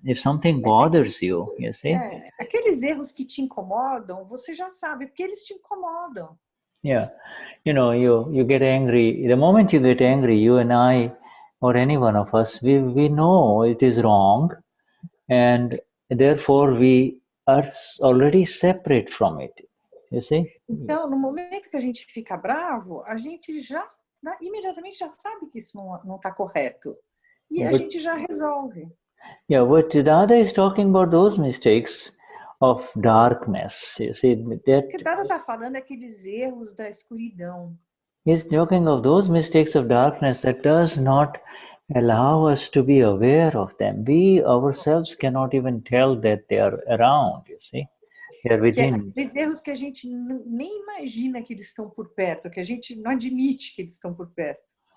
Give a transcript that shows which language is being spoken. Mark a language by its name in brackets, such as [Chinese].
[English] If something bothers you, you see. [Portuguese] Aqueles erros que te incomodam, você já sabe, porque eles te incomodam. [English] Yeah, you get angry. The moment you get angry, you and I, or any one of us, we know it is wrong, and therefore we are already separate from it. You see? [Portuguese] Então, no momento que a gente fica bravo, a gente já imediatamente já sabe que isso não está correto, e a gente já resolve. [English] Yeah, but Dada is talking about those mistakes of darkness. You see, [Portuguese] O que Dada está falando é aqueles erros da escuridão. [English] He's talking of those mistakes of darkness that does not allow us to be aware of them. We ourselves cannot even tell that they are around, you see. They are within. [Portuguese] Aqueles erros que a gente nem imagina que eles estão por perto, que a gente não admite que eles estão por perto.